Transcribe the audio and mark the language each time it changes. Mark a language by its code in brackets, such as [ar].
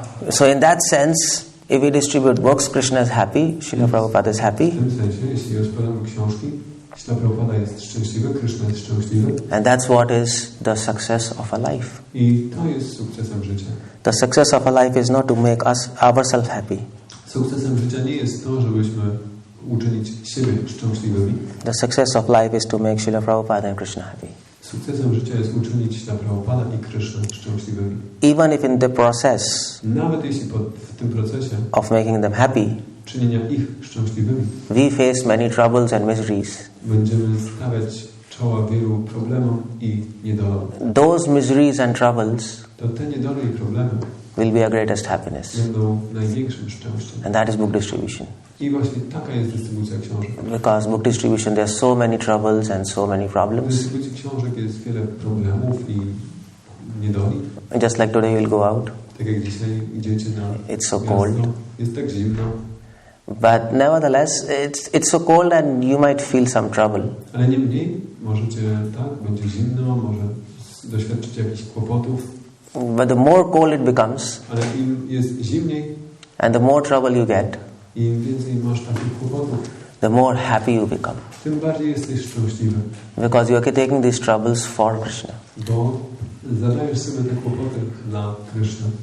[en] So in that sense, if we distribute books, Krishna is happy, Srila Prabhupada is happy. [pl] W tym sensie, jeśli rozpoczynamy książki, Śrila Prabhupada jest szczęśliwy, Krishna jest szczęśliwy. [en] And that's what is the success of a life. [pl] I to jest sukcesem życia. [en] The success of a life is not to make ourselves happy. [pl] Sukcesem życia nie jest to, żebyśmy uczynić siebie szczęśliwymi. [en] The success of life is to make Srila Prabhupada and Krishna happy. [pl] Sukcesem życia jest uczynić Śrila Prabhupada i Krishna szczęśliwymi. [en] Even if in the process, [pl] nawet jeśli w tym procesie [en] of making them happy, [pl] czynienia ich szczęśliwymi, [en] we face many troubles and miseries. [pl] Będziemy stawiać czoła wielu problemom i niedolom. [en] Those miseries and troubles [pl] To te niedoly i problemy [en] will be our greatest happiness. [pl] będą największym szczęściem. [en] And that is book distribution. [pl] I właśnie taka jest dystrybucja książek. [en] Because book distribution, there are so many troubles and so many [pl] W [en] problems. [pl] dystrybucji książek jest wiele problemów i niedoli. [en] Just like today you'll go out. [pl] Tak jak dzisiaj idziecie na [en] It's so [pl] miasto, [en] cold. [pl] jest tak zimno. [en] But nevertheless, it's so cold and you might feel some trouble. [pl] Ale niemniej możecie, tak, będzie zimno, może doświadczycie jakichś kłopotów. [en] But the more cold it becomes, [pl] Ale im jest zimniej [en] and the more trouble you get, [pl] i im więcej masz takich kłopotów, [en] the more happy you become. [pl] tym bardziej jesteś szczęśliwy. [en] Because you are taking these troubles for Krishna. [pl] Bo zadajesz sobie te kłopoty dla Krishna.